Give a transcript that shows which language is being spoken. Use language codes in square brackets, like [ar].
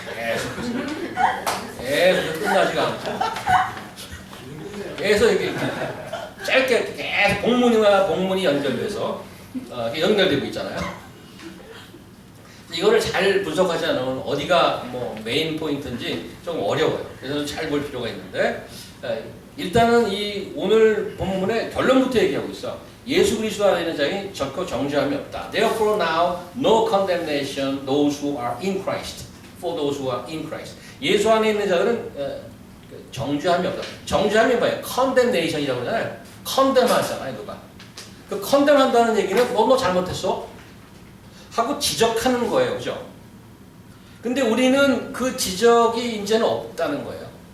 [ko] 계속 끝나지가 않고 계속 이렇게 짧게 계속 복문이와 복문이 연결돼서 연결되고 있잖아요. 이거를 잘 분석하지 않으면 어디가 뭐 메인 포인트인지 좀 어려워요. 그래서 잘 볼 필요가 있는데 일단은 이 오늘 본문의 결론부터 얘기하고 있어. 예수 그리스도 안에 있는 자에게 결코 정죄함이 없다. [en] Therefore now no condemnation those who are in Christ. For those who are in Christ. [ko] 예수 안에 있는 자들은 정죄함이 없다. 정죄함이 뭐예요? condemnation이라고 그러잖아요. condemn 하잖아요, 누가. 그 condemn 한다는 얘기는 너 잘못했어? 하고 지적하는 거예요. 그죠? 근데 우리는 그 지적이 이제는 없다는 거예요.